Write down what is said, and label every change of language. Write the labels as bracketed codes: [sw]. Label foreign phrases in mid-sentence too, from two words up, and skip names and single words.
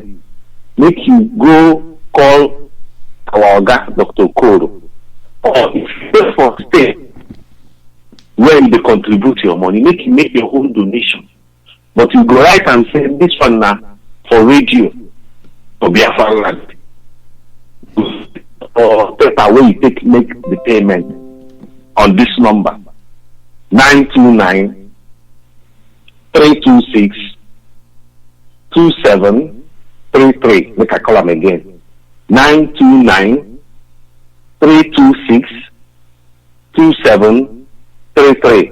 [pcm] Make you go call our Oga Dr. Koro. Or if you pay for stay where you contribute your money, make you make your own donation. But you go right and say this one now for radio for Biafra land. Or paper where you take make the payment on this number 929-326-2733. Make I call them again. 929-326-2733.